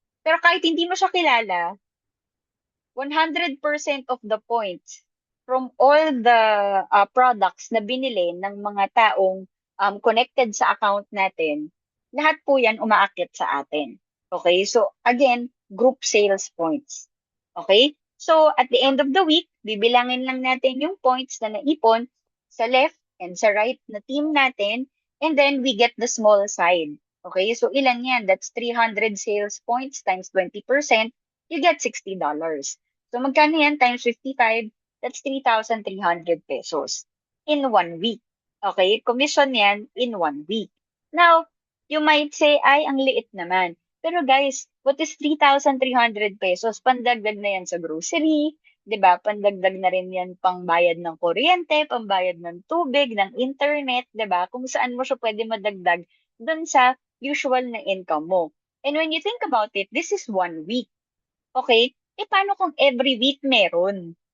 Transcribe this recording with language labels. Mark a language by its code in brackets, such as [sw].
[tl] Pero kahit hindi mo siya kilala, 100% [en] of the points from all the products [tl] na binili ng mga taong connected sa account natin, lahat po yan umaakit sa atin. [en] Okay? So, again, group sales points. [tl] Okay? So, [en] at the end of the week, [tl] bibilangin lang natin yung points na naipon sa left and sa right na team natin, [en] and then we get the small side. [tl] Okay? So, ilan yan? [en] That's 300 sales points times 20%, you get $60. [tl] So, magkano yan times 55? [en] That's 3,300 pesos in 1 week. [tl] Okay? [en] Commission yan in 1 week. Now, you might say, ay, [tl] ang liit naman. Pero guys, [en] what is 3,300 pesos? [tl] Pandagdag na yan sa grocery, 'di ba? Pandagdag na rin yan pangbayad ng kuryente, pambayad ng tubig, ng internet, 'di ba? Kung saan mo siya pwede madagdag dun sa usual na income mo. [en] And when you think about it, this is 1 week. Okay? [tl] Paano kung every week meron?